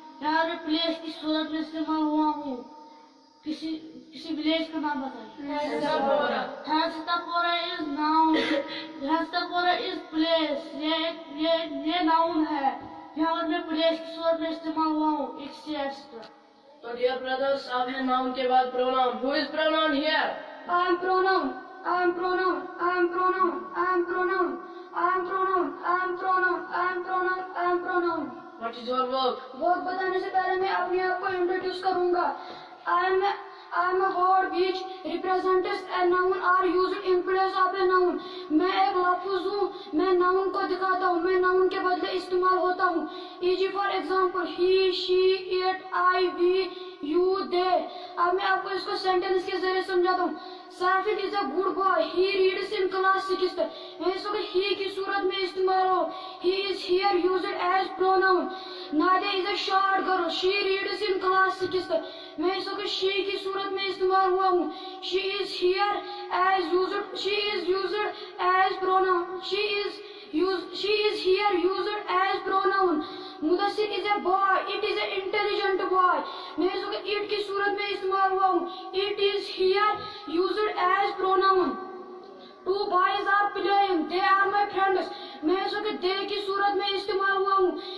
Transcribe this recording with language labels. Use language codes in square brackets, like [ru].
[ur] یہاں میں place کی صورت میں استعمال ہوا ہوں. کسی ولیج کا نام بتائیے. [en] Hanstapura is noun. Hanstapura is place. [ur] یہ noun ہے. یہاں پر میں place کی صورت میں استعمال ہوا ہوں. [en] etc. [ur] تو [en] dear brothers, [ur] اب ہے noun کے بعد pronoun. [en] Who is pronoun here? I am pronoun. I am pronoun. I am pronoun. I am pronoun. I am pronoun. I am pronoun. I am pronoun. I am pronoun. What is your verb? [ur] Verb بتانے سے پہلے میں اپنے آپ کو introduce کروں گا. [en] I am a word which represents a noun or used in place of a noun. [ur] میں ایک لفظ ہوں. میں noun کو دکھاتا ہوں. میں noun کے بدلے استعمال ہوتا ہوں. [en] E.g. for example, he, she, it, I, we, you, they. [ur] اب میں آپ کو اس کو سینٹینس کے ذریعے سمجھاتا ہوں. [en] Safid is a good boy. He reads in class 6th. [ur] میں اس کو he کی صورت میں استعمال ہو. [en] He is here used as pronoun. Nadia is a short girl. She reads in class 6th. [ur] میں اس کو she کی صورت میں استعمال ہوا ہوں. [en] She is here as used. She is used as pronoun. She is here used as pronoun. Mudassir is a boy. It is an intelligent boy. [ur] میں اس کو it کی صورت میں استعمال ہوا ہوں. [en] It is here used as pronoun. Two boys are playing. They are my friends. [ur] میں اس کو they کی صورت میں استعمال ہوا ہوں.